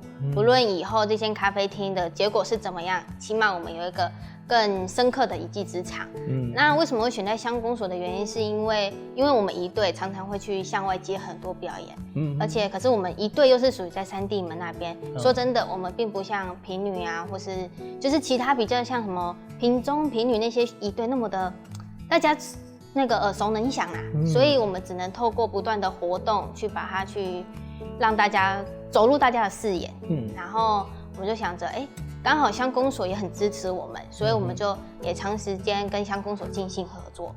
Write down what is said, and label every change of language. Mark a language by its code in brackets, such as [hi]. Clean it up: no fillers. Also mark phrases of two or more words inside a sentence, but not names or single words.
[zh] 不論以後這間咖啡廳的結果是怎麼樣，起碼我們有一個更深刻的一技之長。那為什麼會選在鄉公所的原因，是因為我們一隊常常會去向外接很多表演，而且可是我們一隊又是屬於在三地門那邊。說真的，我們並不像屏女啊，或是就是其他比較像什麼屏中、屏女那些一隊那麼的大家那個耳熟能詳啊，所以我們只能透過不斷的活動去把它去讓大家走入大家的視野。然後我們就想着，剛好鄉公所也很支持我們，所以我們就也長時間跟鄉公所進行合作。